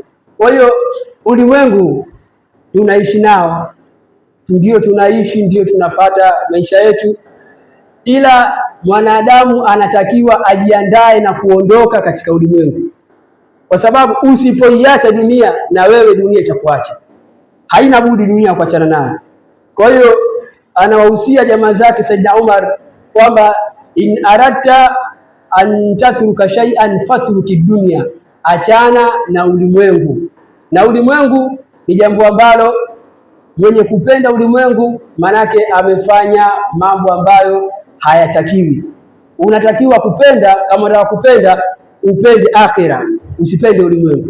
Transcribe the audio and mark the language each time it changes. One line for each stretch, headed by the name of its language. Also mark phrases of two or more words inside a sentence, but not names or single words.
Swahili: Kwa hiyo ulimwengu tunaishi nao, ndio tunaishi, ndio tunapata maisha yetu, ila mwanadamu anatakiwa ajiandae na kuondoka katika ulimwengu, kwa sababu usipoiacha dunia na wewe dunia itakuacha. Haina budi dunia kuachana nayo. Kwa hiyo anawahusia jamaa zake Saidna Umar kwamba
Arabic: إن أردت أن تترك شيئا فاترك الدنيا,
Swahili: achana na ulimwengu. Na ulimwengu ni jambo ambalo mwenye kupenda ulimwengu manake amefanya mambo ambayo hayatakiwi. Unatakiwa kupenda, kama unataka kupenda upende akhira, usipende ulimwengu.